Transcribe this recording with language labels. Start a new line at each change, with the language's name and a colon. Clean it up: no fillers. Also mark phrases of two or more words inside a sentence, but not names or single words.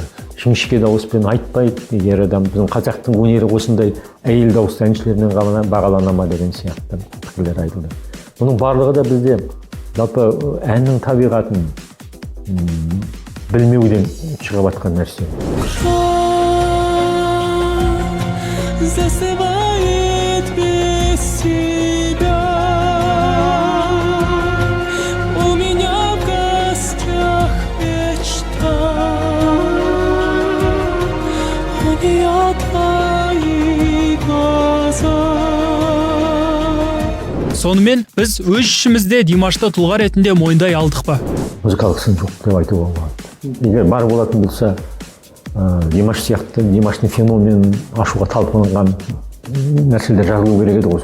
Kazakh: Жіңішке дауыспен айтпайды, ер адам, біздің қазақтың өнері осындай әйел дауысты әншілермен ғана бағалана ма деген сияқты пікірлер айтылды. Бұның барлығы да бізде жалпы әннің табиғатын білмеуден шығып жатқан нәрсе.
Russian: Засыпает без себя. У меня в гостях мечта. У нее твои глаза.
Kazakh: Сонымен біз өз ішімізде Димашты тұлға ретінде мойындай алдық па? Музыкалық сын жоқ деп айтуға болады. Егер бар болатын болса, Димаш сияқты, Димаштың феноменін ашуға талпынған нәрселер жазылу керек еді.